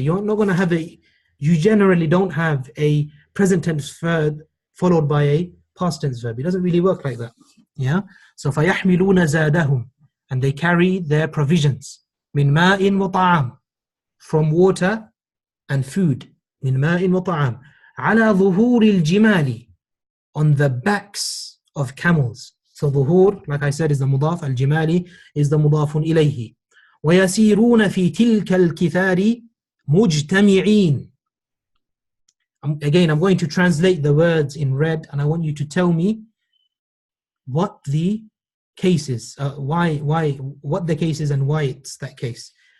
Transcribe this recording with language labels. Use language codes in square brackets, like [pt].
[en] You're not going to have you generally don't have a present tense verb followed by a past tense verb. It doesn't really work like that. Yeah. So [ar] فَيَحْمِلُونَ زَادَهُمْ [en] and they carry their provisions. [ar] مِنْ مَاءٍ وَطَعَامٍ [en] from water and food. [ar] مِنْ مَاءٍ وَطَعَامٍ عَلَى ظُهُورِ الْجِمَالِ [en] on the backs of camels. So ظهور, like I said, is the mudaf. Al-jimali is the mudafun ilayhi. [ar] وَيَسِيرُونَ فِي تِلْكَ الْكِثَارِ مُجْتَمِعِينَ. [en] Again, I'm going to translate the words in red, and I want you to tell me what the case is, what the case is and why it's that case.